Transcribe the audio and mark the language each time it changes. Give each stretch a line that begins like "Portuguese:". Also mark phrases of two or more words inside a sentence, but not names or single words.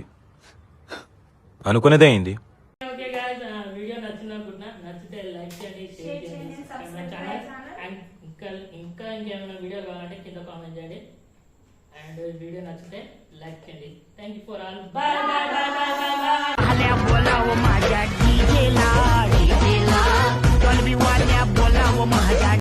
Telugu: అనుకునేదే అయింది.
English: okay guys,
Telugu: వీడియో నచ్చింది అనుకుంటున్నా. నచ్చితే లైక్ చేయండి, షేర్ చేయండి,
English: subscribe my channel.
Telugu: అండ్ ఇంకా ఇంకేమైనా వీడియో కావాలంటే కింద కామెంట్ చేయండి. అండ్ వీడియో నచ్చితే లైక్ చేయండి.
English: thank you for all. bye bye bye bye bye bye.
Marathi: आल्या बोलावं माझ्या डीजेला डीजेला बोलवी वाल्या बोलावं माझ्या